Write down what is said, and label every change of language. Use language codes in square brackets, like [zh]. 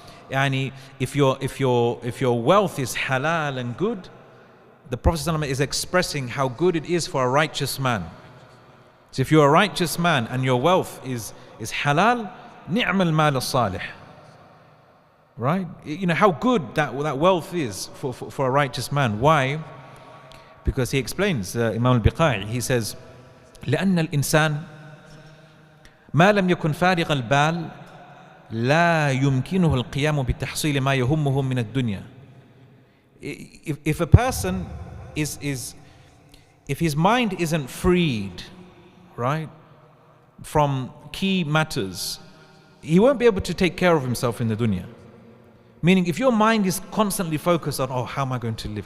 [en] Yani, if your wealth is halal and good, the Prophet ﷺ is expressing how good it is for a righteous man. So if you're a righteous man and your wealth is halal, [ar] ni'mal al-mal al-salih. [en] Right? How good that wealth is for a righteous man. Why? Because he explains, Imam al-Biqai, he says, [ar] لأن الإنسان ما لم يكن فارغ البال لا يمكنه القيام بتحصيل ما يهمه من الدنيا. [en] If a person if his mind isn't freed, right, from key matters, he won't be able to take care of himself in the dunya. Meaning, if your mind is constantly focused on, how am I going to live?